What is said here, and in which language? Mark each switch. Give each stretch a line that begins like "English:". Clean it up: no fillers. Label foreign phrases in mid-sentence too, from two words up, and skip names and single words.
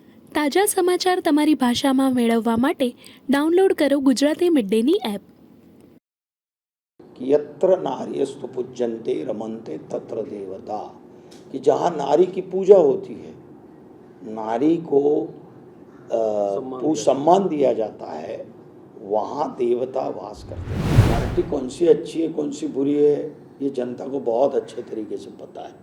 Gujarati: તાજા સમાચાર તમારી ભાષામાં મેળવવા માટે ડાઉનલોડ કરો ગુજરાતી મિડ ડેની એપ।
Sanskrit: यत्र नार्यस्तु पूज्यन्ते रमन्ते तत्र देवता,
Hindi: कि जहाँ नारी की पूजा होती है, नारी को सम्मान दिया जाता है, वहाँ देवता वास करते हैं। पार्टी कौन सी अच्छी है कौन सी बुरी है ये जनता को बहुत अच्छे तरीके से पता है।